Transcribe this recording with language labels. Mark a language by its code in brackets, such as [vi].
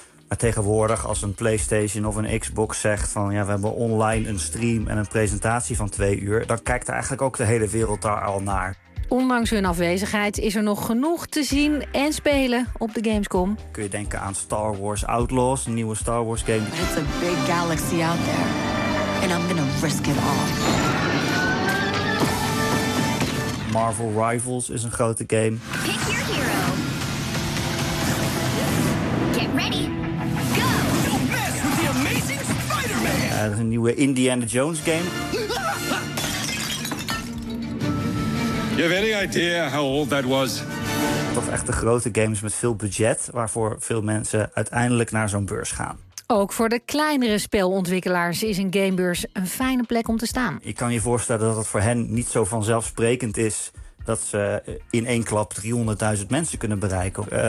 [nl] Maar tegenwoordig, als een PlayStation of een Xbox zegt van ja, we hebben online een stream en een presentatie van 2 uur, dan kijkt er eigenlijk ook de hele wereld daar al naar. Ondanks hun afwezigheid is er nog genoeg te zien en spelen op de Gamescom. Kun je denken aan Star Wars Outlaws, een nieuwe Star Wars game. [en] But it's a big galaxy out there. And I'm gonna risk it all. [nl] Marvel Rivals is een grote game. [en] Pick your hero. Get ready. Go! Don't mess with the amazing Spider-Man! [nl] Dat is een nieuwe Indiana Jones game. [en] You have any idea how old that was? [nl] Dat echt de grote games met veel budget, waarvoor veel mensen uiteindelijk naar zo'n beurs gaan. Ook voor de kleinere spelontwikkelaars is een gamebeurs een fijne plek om te staan. Ik kan je voorstellen dat het voor hen niet zo vanzelfsprekend is dat ze in één klap 300.000 mensen kunnen bereiken.